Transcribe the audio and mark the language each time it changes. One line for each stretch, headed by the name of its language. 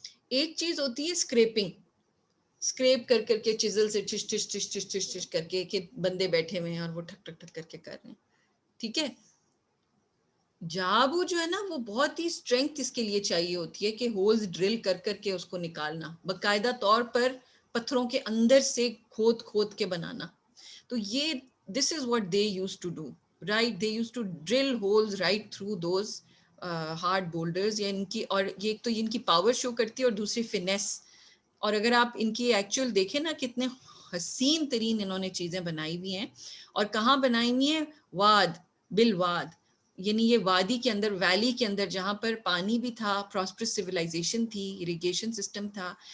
Urdu: ایک چیز ہوتی ہے اسکریپنگ, اسکریپ کر کر کے چیزل سے Tisch Tisch Tisch Tisch Tisch Tisch کر کے کہ بندے بیٹھے ہوئے ہیں اور وہ ٹھک ٹھک ٹھک کر کے کر رہے ہیں, ٹھیک ہے. جابو جو ہے نا وہ بہت ہی اسٹرینتھ اس کے لیے چاہیے ہوتی ہے کہ ہولز ڈرل کر کر کے اس کو نکالنا, باقاعدہ طور پر پتھروں کے اندر سے کھود کھود کے بنانا. تو یہ
English: this is what they used to do, right? They used to drill holes right through those hard boulders.
Urdu: یا ان کی, اور یہ ایک تو ان کی پاور شو کرتی ہے اور دوسری فنیس. اور اگر آپ ان کی ایکچوئل دیکھیں نا کتنے حسین ترین انہوں نے چیزیں بنائی ہوئی ہیں. اور کہاں بنائی ہوئی ہیں؟ واد بالواد, یعنی یہ وادی کے اندر, ویلی کے اندر جہاں پر پانی بھی تھا, پراسپرس سویلائزیشن تھی, اریگیشن سسٹم تھا.